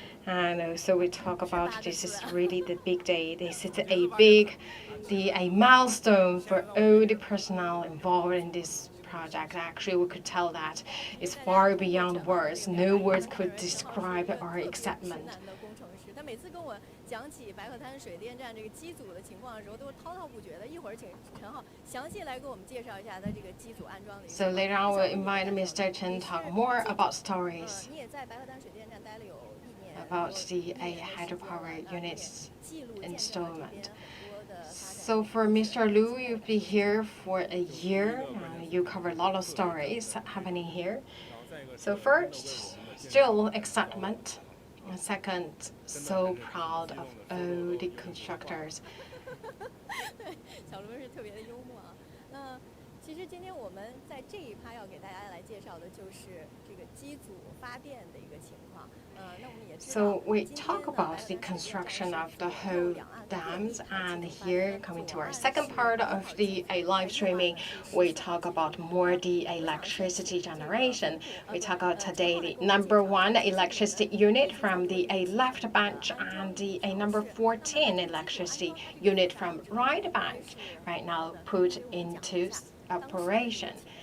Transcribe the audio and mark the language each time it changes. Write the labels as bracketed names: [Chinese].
[English] And also we talk about this is really the big day. This is a milestone for all the personnel involved in this project. Actually, we could tell that it's far beyond words. No words could describe our excitement. [Chinese] 每次跟我讲起白鹤滩水电站这个机组的情况的时候，都是滔滔不绝的。一会儿请陈浩详细来给我们介绍一下他这个机组安装的。 [English] So later on, we'll invite Mr. Chen to talk more about stories. [Chinese] 你也在白鹤滩水电站待了有1年。 [English] About the hydropower units installment. So for Mr. Liu, you'll be here for a year. You cover a lot of stories happening here. So first, still excitement. And second, so proud of all the constructors. [Chinese] 小卢是特别的幽默啊。那其实今天我们在这一趴要给大家来介绍的就是这个机组发电的一个情况。那我们也知道。 [English] So we talk about the construction of the whole dams, and here coming to our second part of the live streaming, we talk about more the electricity generation. We talk about today the number 1 electricity unit from the left bench and the number 14 electricity unit from right bench right now put into operation.